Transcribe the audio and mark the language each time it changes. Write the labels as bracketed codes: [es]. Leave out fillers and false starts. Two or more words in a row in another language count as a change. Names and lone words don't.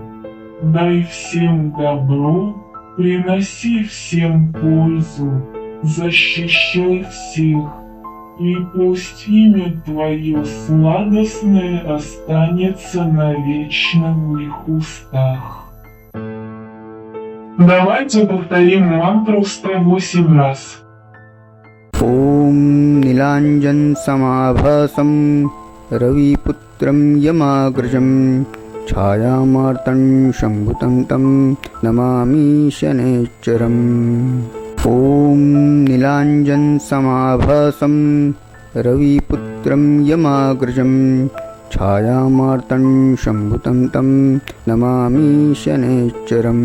[ru] Дай всем добро, приноси всем пользу, защищай всех, и пусть имя Твое сладостное останется навечно в их устах. Давайте повторим мантру 108 раз. [sa] ॐ नीलाञ्जनसमाभासं रविपुत्रं यमाग्रजं छायामार्तं शम्भुतं तं नमामि शनैश्चरम्। ॐ नीलाञ्जनसमाभासं रविपुत्रं यमाग्रजं छायामार्तं शम्भुतं तं नमामि शनैश्चरम्।